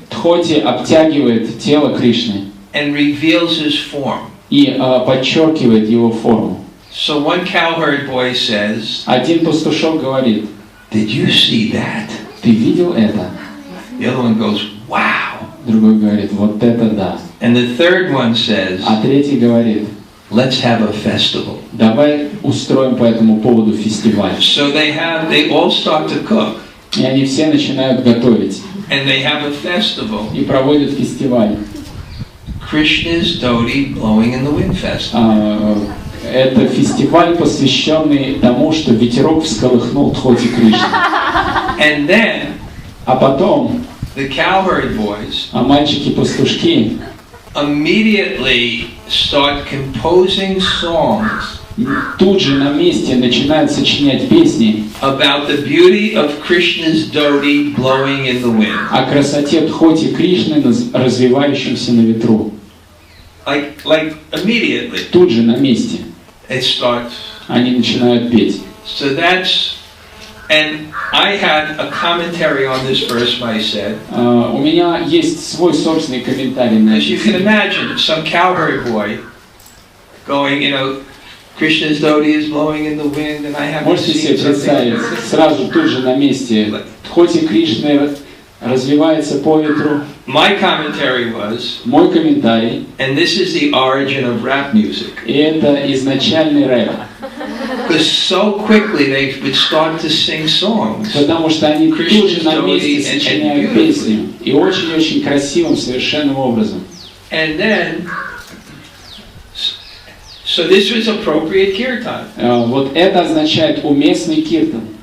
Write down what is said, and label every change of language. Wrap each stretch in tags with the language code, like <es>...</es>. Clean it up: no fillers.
<ru>дхоти обтягивает тело Кришны</ru> <en>and reveals his form.</en> <ru>и подчеркивает его форму.</ru> <en>So one cowherd boy says,</en> <ru>Один пастушок говорит:</ru> <en>"Did you see that?"</en> <ru>ты видел это?</ru> <en>The other one goes, "Wow."</en> <ru>Другой говорит: вот это да.</ru> <en>And the third one says,</en> <ru>А третий говорит:</ru> <en>"Let's have a festival."</en> <ru>давай устроим по этому поводу фестиваль.</ru> <en>So they all start to cook,</en> <ru>И они все начинают готовить</ru> <en>and they have a festival.</en> <ru>и проводят фестиваль.</ru> <en>Krishna's dhoti blowing in the wind festival.</en> <ru>Это фестиваль, посвященный тому, что ветерок всколыхнул дхоти Кришны.</ru> <en>And then</en> <ru>А потом</ru> <en>the cowherd boys</en> <ru>мальчики-пастушки</ru> <en>immediately start composing songs</en> <ru>тут же на месте начинают сочинять песни</ru> <en>about the beauty of Krishna's dhoti blowing in the wind.</en> <ru>о красоте дхоти Кришны, развивающемся на ветру.</ru> <en>Like immediately.</en> <ru>Тут же на месте</ru> <en>It starts.</en> <ru>они начинают петь.</ru> <en>So that's, and I had a commentary on this verse, I said.</en> <ru>У меня есть свой собственный комментарий на</ru> <en>As you can imagine, some cowherd boy going, Krishna's dhoti is blowing in the wind, and I have to</en> <ru>Можете себе</ru> <en>sing</en> <ru>представить,</ru> <en>something.</en> <ru>сразу тут же на месте дхоти Кришны развивается по ветру.</ru> <en>My commentary was,</en> <ru>Мой комментарий,</ru> <en>and this is the origin of rap music,</en> <ru>и это изначальный рэп,</ru> <en>because so quickly they would start to sing songs.</en> <ru>потому что они тут же на месте сочиняют песню, и очень-очень красивым, совершенным образом.</ru> <en>And then, so this was appropriate kirtan.</en> <ru>Вот это означает уместный киртан.</ru>